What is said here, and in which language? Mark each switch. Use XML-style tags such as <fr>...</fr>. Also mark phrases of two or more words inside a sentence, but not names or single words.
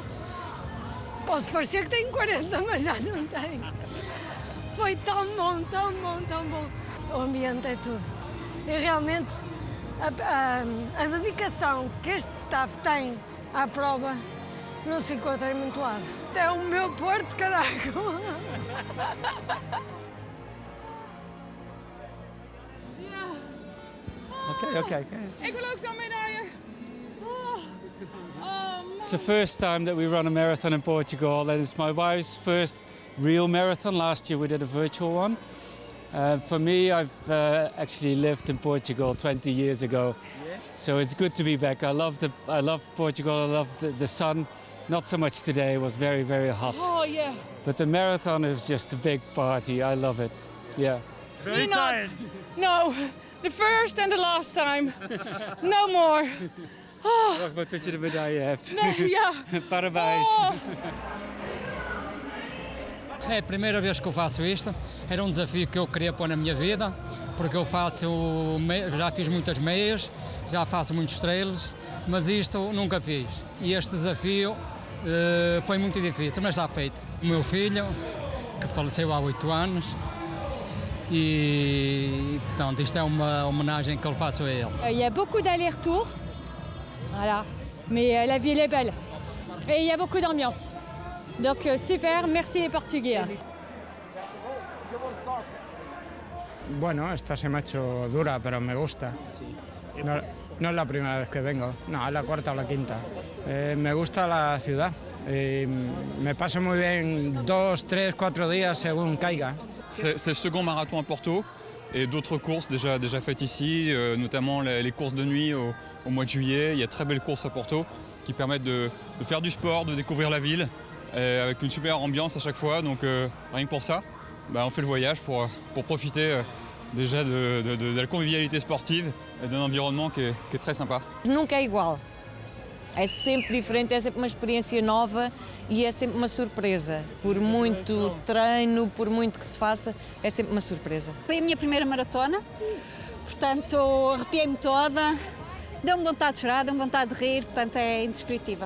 <pt>Posso parecer que tenho 40, mas já não tenho. Foi tão bom, tão bom, tão bom. O ambiente é tudo. E realmente a dedicação que este staff tem à prova não se encontra em muito lado. É o meu Porto, caraco! Okay.</pt> <nl>Ik wil ook zo'n medaille.</nl> <en>It's the first time that we run a marathon in Portugal, and it's my wife's first real marathon. Last year we did a virtual one. For me, I've actually lived in Portugal 20 years ago, so it's good to be back. I love Portugal. I love the sun. Not so much today. It was very, very hot. Oh yeah. But the marathon is just a big party. I love it. Yeah. Very tired. No, the first and the last time. No more.</en> <nl>Wacht maar tot je de medaille hebt. Nee, ja.</nl> <pt>Parabéns. É a primeira vez que eu faço isto, era um desafio que eu queria pôr na minha vida, porque eu já fiz muitas meias, já faço muitos trails, mas isto nunca fiz. E este desafio foi muito difícil, mas está feito. O meu filho, que faleceu há 8 anos, e portanto isto é uma homenagem que eu faço a ele.</pt> <fr>Il y a beaucoup d'allers-retours, voilà, mais la ville est belle et il y a beaucoup d'ambiance. Donc super, merci les Portugais.</fr> <es>Bueno, esta se me ha hecho dura, pero me gusta. No es la primera vez que vengo, no, es la cuarta o la quinta. Me gusta la ciudad, me paso muy bien 2, 3, 4 días según caiga.</es> <fr>C'est le second marathon à Porto et d'autres courses déjà faites ici, notamment les courses de nuit au mois de juillet. Il y a de très belles courses à Porto qui permettent de faire du sport, de découvrir la ville, avec une super ambiance à chaque fois. Donc rien que pour ça, on fait le voyage pour profiter déjà de la convivialité sportive et d'un environnement qui est très sympa.</fr> <pt>Nunca é igual. É sempre diferente, é sempre uma experiência nova e é sempre uma surpresa. Por muito treino, por muito que se faça, é sempre uma surpresa. Foi a minha primeira maratona, portanto arrepiei-me toda, deu-me vontade de chorar, deu-me vontade de rir, portanto é indescritível.</pt>